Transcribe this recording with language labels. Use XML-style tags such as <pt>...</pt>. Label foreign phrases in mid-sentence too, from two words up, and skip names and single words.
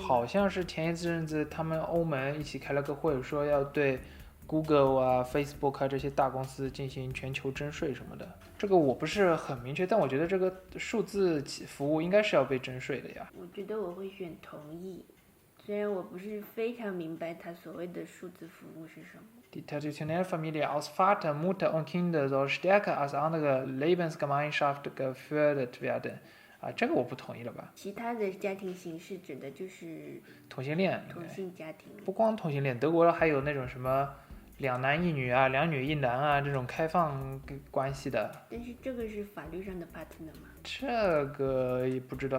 <zh>好像是前一阵子他们欧盟一起开了个会，说要对 Google 啊、Facebook 啊这些大公司进行全球征税什么的。这个我不是很明确，但我觉得这个数字服务应该是要被征税的呀。我觉得我会选同意，虽然我不是非常明白它所谓的数字服务是什么。</zh> <de>Die traditionelle Familie aus Vater, Mutter und Kinder soll stärker als andere Lebensgemeinschaft gefördert werden。</de> <zh>这个我不同意了吧？其他的家庭形式指的就是同性恋，同性家庭。不光同性恋，德国还有那种什么2男1女啊、2女1男啊这种开放关系的。但是这个是法律上的 partner 吗？这个也不知道。</zh>